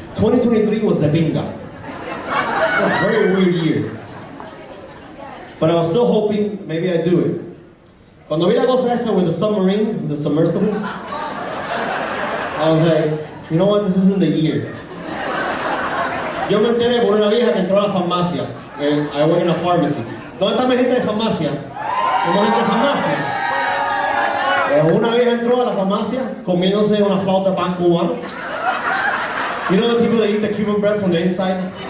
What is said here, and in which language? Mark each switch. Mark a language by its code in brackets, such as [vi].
[en] 2023 was the bingo. A very weird year. But I was still hoping maybe I'd do it. [es] Cuando vi la cosa esa [en] with the submarine, the submersible, I was like, you know what, this isn't the year. [es] Yo me enteré por una vieja que entró a la farmacia. [en] I work in a pharmacy. [es] ¿Dónde está mi gente de farmacia? ¿Tengo gente de farmacia? Una vieja entró a la farmacia comiéndose una flauta de pan cubano. [en] You know the people that eat the Cuban bread from the inside?